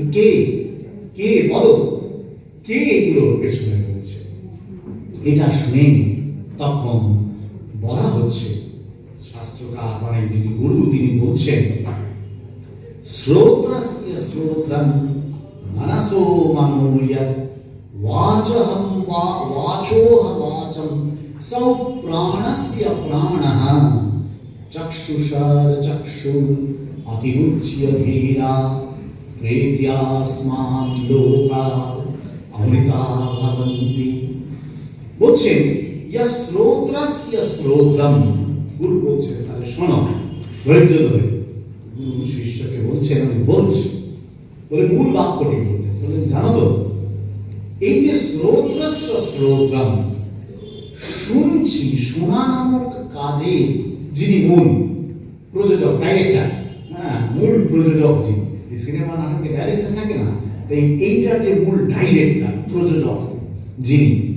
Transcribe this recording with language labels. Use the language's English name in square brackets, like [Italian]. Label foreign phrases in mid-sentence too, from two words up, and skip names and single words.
[Bangla] কে বলো, কে এগুলোর পেছনে রয়েছে? এটা শুনে তখন বলা হচ্ছে, শাস্ত্রকার মানে যিনি গুরু তিনি বলছেন, [Sanskrit] শ্রোত্রস্য শ্রোত্রম মনসো মনোয় वाचहं वाचोह वाचं सौ प्राणस्य प्राणः चक्षुषर चक्षुः अतिरुच्य धीरा प्रेत्यास्मात् लोका अमृता भवन्ति। [Bangla] বলছেন ইয়া [Sanskrit] শ্রোত্রস্য শ্রোত্রম, [Bangla] গুরু বলছেন তাহলে শোনো, ধৈর্য ধরে গুরু শিষ্যকে বলছেন আমি বলছি বলে মূল বাক্যটি বললেন, জানো তো এই যে [Sanskrit] শ্রোত্রস্য শ্রোত্রম, [Bangla] শুনছি, শোনা নামক কাজে যিনি মূল প্রযোজক, ডাইরেক্টর, মূল প্রযোজক যিনি, এই সিনেমা নাটকে ডাইরেক্টর থাকে না, তাই এইটার যে মূল ডাইরেক্টর প্রযোজক যিনি,